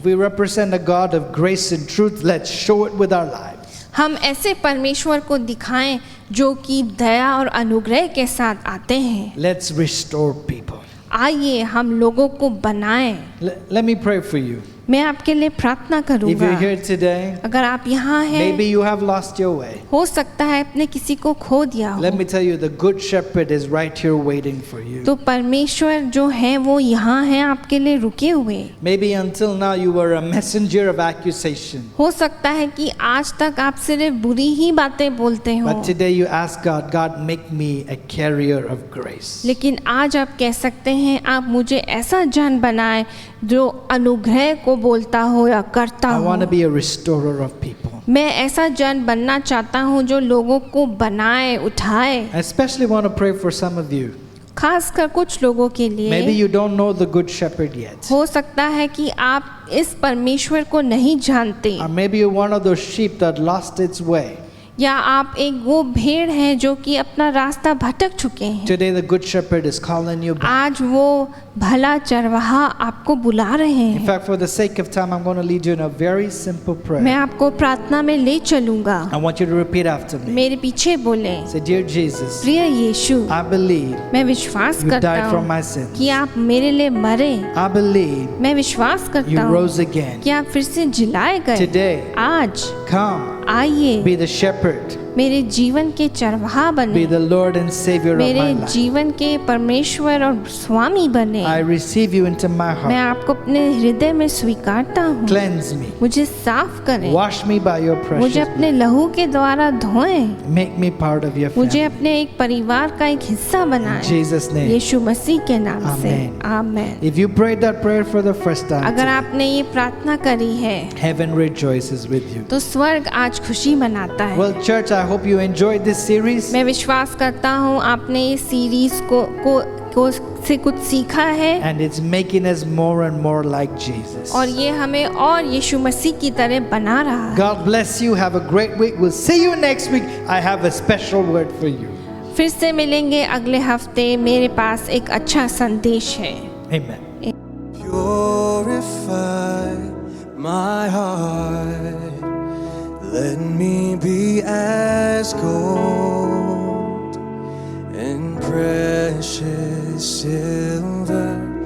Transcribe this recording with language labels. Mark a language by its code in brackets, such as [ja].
[en] If we represent a God of grace and truth, let's show it with our lives. [hi] हम ऐसे परमेश्वर को दिखाएं जो कि दया और अनुग्रह के साथ आते हैं। [en] Let's restore people. [hi] आइए हम लोगों को बनाएं। [en] Let me pray for you. [hi] मैं आपके लिए प्रार्थना [en] If [hi] करूंगा। [en] you're here today, [hi] अगर आप यहाँ हैं, [en] maybe you have lost your way. [hi] हो सकता है अपने किसी को खो दिया हो, [en] Let me tell you, the good shepherd is right here waiting for you. [hi] तो परमेश्वर जो है वो यहाँ है आपके लिए रुके हुए। [en] Maybe until now you were a messenger of accusation. [hi] हो सकता है कि आज तक आप सिर्फ बुरी ही बातें बोलते हो, [en] But today you ask God, God, make me a carrier of grace. [hi] लेकिन आज आप कह सकते हैं, आप मुझे ऐसा जन बनाए जो अनुग्रह को बोलता हो या करता [en] I [hi] हो। [en] want to be a restorer of people. [hi] मैं ऐसा जन बनना चाहता हूँ जो लोगों को बनाए, उठाए। [en] I especially want to pray for some of you. [hi] खासकर कुछ लोगों के लिए [en] Maybe you don't know the good shepherd yet. [hi] हो सकता है कि आप इस परमेश्वर को नहीं जानते, [en] Or maybe you're one of those sheep that lost its way. [hi] या आप एक वो भेड़ हैं जो कि अपना रास्ता भटक चुके हैं। [en] Today the good shepherd is calling you back. [hi] आज वो भला चरवाहा आपको बुला रहे [en] In [hi] हैं। [en] fact, for the sake of time, I'm going to lead you in a very simple [hi] मैं [en] prayer. [hi] आपको प्रार्थना में ले चलूंगा। [en] I want you to repeat after me. [hi] मेरे पीछे बोले, [en] Say, Dear Jesus, [hi] प्रिय यीशु, [en] I believe [hi] मैं विश्वास [en] you [hi] करता [en] died for [hi] हूँ [en] my sins. [hi] कि आप मेरे लिए मरे। [en] I believe [hi] मैं विश्वास [en] you [hi] करता हूँ [en] rose again. [hi] कि आप फिर से जिलाए गए। [en] Today, [hi] आज [en] come, [hi] आइए, [en] be the shepherd, [hi] मेरे जीवन के चरवाहा [en] be [hi] बने, [en] the Lord and Savior of [hi] मेरे [en] my life. [hi] जीवन के परमेश्वर और स्वामी बने। [en] I receive you into my [hi] मैं [en] heart. [hi] आपको अपने हृदय में स्वीकारता हूँ। [en] Cleanse me. [hi] मुझे साफ करें, [en] Wash me by your [hi] मुझे [en] precious [hi] अपने [en] blood. [hi] लहू के द्वारा धोएं, [en] Make me part of your [hi] मुझे [en] family. [hi] अपने एक परिवार का एक हिस्सा [en] In [hi] बनाएं। [en] Jesus' name. [hi] यीशु मसीह के नाम से [en] Amen. [hi] Amen. [en] If you prayed that prayer for the first time, [hi] अगर [en] today, [hi] आपने ये प्रार्थना करी है [en] heaven rejoices with you. [hi] तो स्वर्ग आज खुशी मनाता है। [en] Well, church, I hope you enjoyed this series. [hi] मैं विश्वास करता हूँ आपने इस सीरीज को से कुछ सीखा है, [en] And it's making us more and more like Jesus. [hi] और ये हमें और यीशु मसीह की तरह बना रहा है। [en] God bless you. Have a great week. We'll see you next week. I have a special word for you. [hi] फिर से मिलेंगे अगले हफ्ते। मेरे पास एक अच्छा संदेश है। [en] Amen. Purify my heart, let me be as gold and precious silver.